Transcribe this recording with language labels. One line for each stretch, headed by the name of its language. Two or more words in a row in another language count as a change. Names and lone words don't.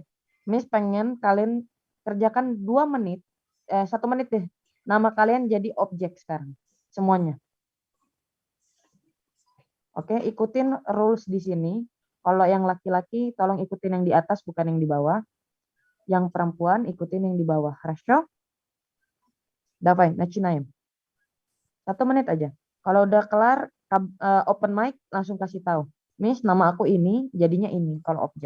Indonesian: Miss pengen kalian kerjakan 2 menit, 1 menit deh. Nama kalian jadi objek sekarang, semuanya. Oke, ikutin rules di sini. Kalau yang laki-laki, tolong ikutin yang di atas, bukan yang di bawah. Yang perempuan, ikutin yang di bawah.
Russian: Хорошо? Давай, начинаем.
Indonesian: 1 menit aja. Kalau udah kelar,
English: open mic,
Indonesian: langsung kasih tahu. Miss, nama aku ini, jadinya ini, kalau objek.